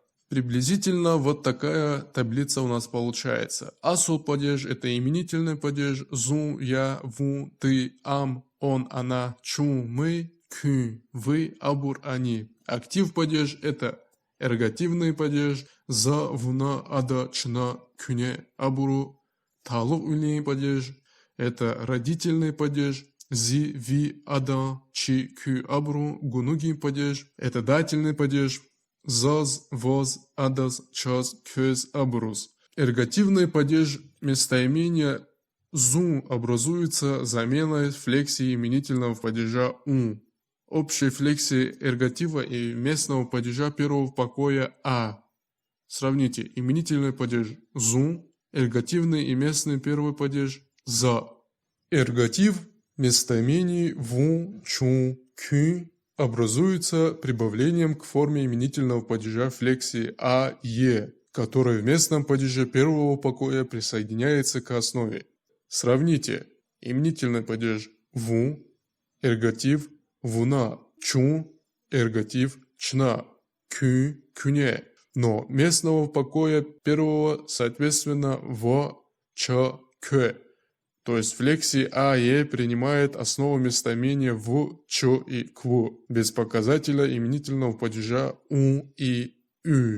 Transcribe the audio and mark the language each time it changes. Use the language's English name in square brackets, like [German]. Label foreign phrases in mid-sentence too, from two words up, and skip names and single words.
[Russian] Приблизительно вот такая таблица у нас получается. Асул падеж – это именительный падеж «зу», «я», «ву», «ты», «ам», «он», «она», «чу», «мы», «кю», «вы», «абур», «они». Актив падеж – это эргативный падеж «за», «вуна», «ада», «чна», «кюне», «абуру». Талук улей падеж – это родительный падеж «зи», «ви», «ада», «чи», «кю», «абру», гунугий падеж – это дательный падеж «заз», «воз», «адаз», «час», «кёз», «абрус». Эргативный падеж местоимения «зу» образуется заменой флексии именительного падежа «у». Общей флексии эргатива и местного падежа первого покоя «а». Сравните именительный падеж «зу», эргативный и местный первый падеж «за». Эргатив местоимений «ву», «чу», «кю» образуется прибавлением к форме именительного падежа флексии «а», «е», которая в местном падеже первого покоя присоединяется к основе. Сравните именительный падеж «ву», эргатив «вуна», «чу», эргатив «чна», «кю», «кюне». Но местного покоя первого соответственно «в», «ча», «кё». То есть флексии «а», «е» принимает основу местоимения «в», «чо» и «кв» без показателя именительного падежа «у» и «ю».